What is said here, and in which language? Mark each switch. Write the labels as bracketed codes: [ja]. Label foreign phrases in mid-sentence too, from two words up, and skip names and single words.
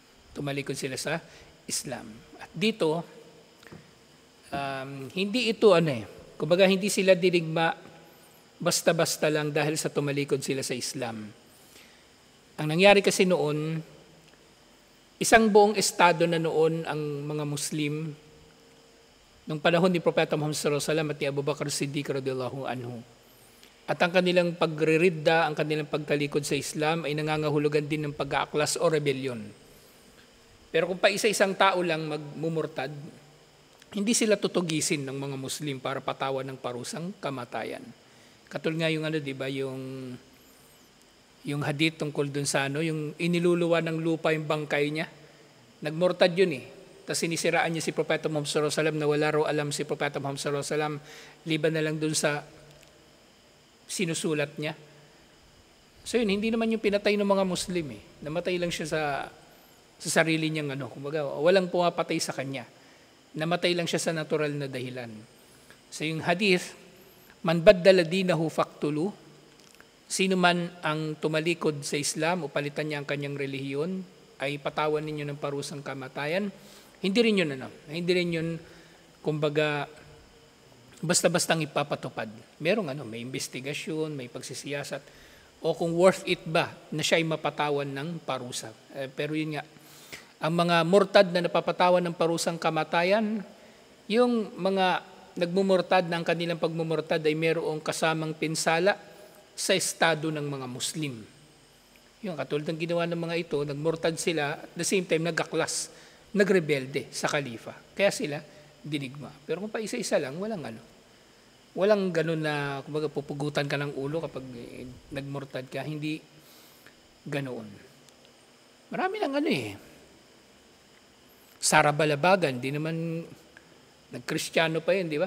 [tl] Tumalikod sila sa Islam. At dito, hindi ito kumbaga hindi sila dinigma basta-basta lang dahil sa tumalikod sila sa Islam. Ang nangyari kasi noon, isang buong estado na noon ang mga Muslim nung panahon ni Propeta Muhammad [ar] صلى الله عليه وسلم [tl] at ni Abu Bakr Siddiq [ar] رضي الله عنه. [tl] At ang kanilang pagriridda, ang kanilang pagtalikod sa Islam ay nangangahulugan din ng pag-aaklas o rebellion. Pero kung pa isa-isang tao lang magmumurtad, hindi sila tutugisin ng mga Muslim para patawan ng parusang kamatayan. Katulad nga yung di ba, yung hadith tungkol dun sa yung iniluluwa ng lupa yung bangkay niya. Nagmurtad yun Tapos sinisiraan niya si Propeta Muhammad [ar] صلى الله عليه وسلم [tl] na wala raw alam si Propeta Muhammad [ar] صلى الله عليه وسلم [tl] liban na lang dun sa sinusulat niya. So yun, hindi naman yung pinatay ng mga Muslim Namatay lang siya sa sarili niyang kumbaga walang pumapatay sa kanya. Namatay lang siya sa natural na dahilan. So yung hadith, [ar] من بدل دينه فاقتلوه, [tl] sino man ang tumalikod sa Islam o palitan niya ang kanyang relihiyon, ay patawan ninyo ng parusang kamatayan. Hindi rin yun kumbaga basta-bastang ipapatupad. Merong may investigasyon, may pagsisiyasat, o kung [en] worth it [tl] ba na siya ay mapatawan ng parusa. Pero yun nga, ang mga murtad na napapatawan ng parusang kamatayan, yung mga nagmumurtad na ang kanilang pagmumurtad ay merong kasamang pinsala sa estado ng mga Muslim. Yung katulad ng ginawa ng mga ito, nagmurtad sila, [en] at the same time [tl] nagaklas, nagrebelde sa khalifa. Kaya sila dinigma. Pero kung pa isa-isa lang, walang ganun na kumbaga pupugutan ka ng ulo kapag nagmurtad ka. Hindi ganoon. Marami lang Sara Balabagan, di naman nagkristyano pa yun, di ba?